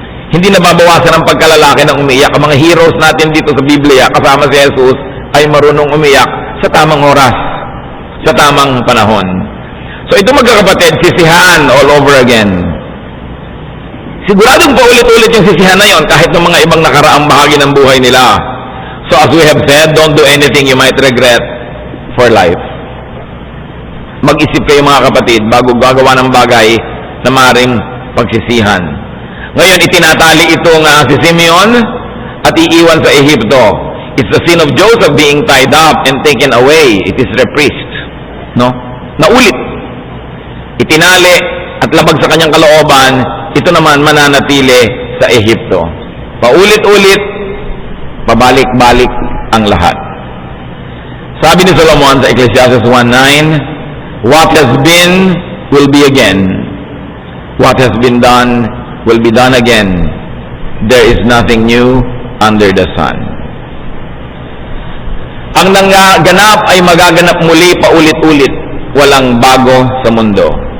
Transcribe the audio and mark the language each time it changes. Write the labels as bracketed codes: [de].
[tl] Hindi nababawasan ang pagkalalaki ng umiyak. Ang mga heroes natin dito sa Biblia, kasama si Jesus, ay marunong umiyak sa tamang oras, sa tamang panahon. So ito magkakapatid, sisihan [en] all over again. [tl] Siguradong paulit-ulit yung sisihan na yon kahit ng mga ibang nakaraang bahagi ng buhay nila. [en] So as we have said, don't do anything you might regret for life. [tl] Mag-isip kayo mga kapatid bago gagawa ng bagay na maaaring pagsisihan. Ngayon, itinatali itong si Simeon at iiwan sa Ehipto. [en] It's the sin of Joseph being tied up and taken away. It is reprised. No? [tl] Naulit. Itinali at labag sa kanyang kalooban, ito naman mananatili sa Ehipto. Paulit-ulit, pabalik-balik ang lahat. Sabi ni Solomon sa Ecclesiastes 1:9, [en] what has been will be again. What has been done will be done again. There is nothing new under the sun. [tl] Ang nangaganap ay magaganap muli paulit-ulit. Walang bago sa mundo.